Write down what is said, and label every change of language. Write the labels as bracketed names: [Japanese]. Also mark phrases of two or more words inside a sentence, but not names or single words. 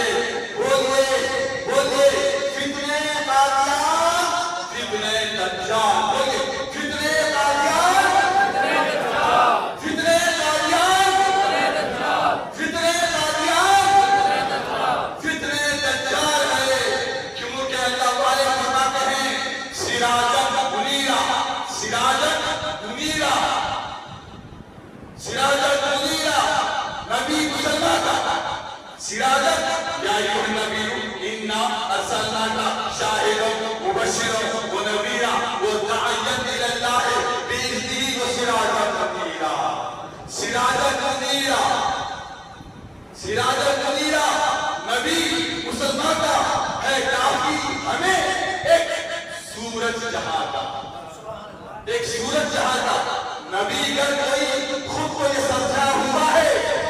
[Hindi] बोलिए बोलिए फितने कादियान फितने दज्जाल, बोलिए फितने कादियान फितने कादियान फितने कादियान फितने दज्जाल है। क्योंकि अल्लाह वाले फरमाते हैं [Arabic] سراجا منيرا سراجا منيرا سراجا منيرا [Hindi] नबी मुसलमान का [Arabic] سراجا يا أيها النبي إنا أرسلناك شاهدا ومبشرا ونذيرا وداعيا إلى الله بإذنه وسراجا منيرا. سراجا منيرا سراجا منيرا [Hindi] नबी मुसलमान का है काफी हमें एक सूरज जहां का, एक सूरज जहां का नबी अगर कोई खुद को ये समझा हुआ है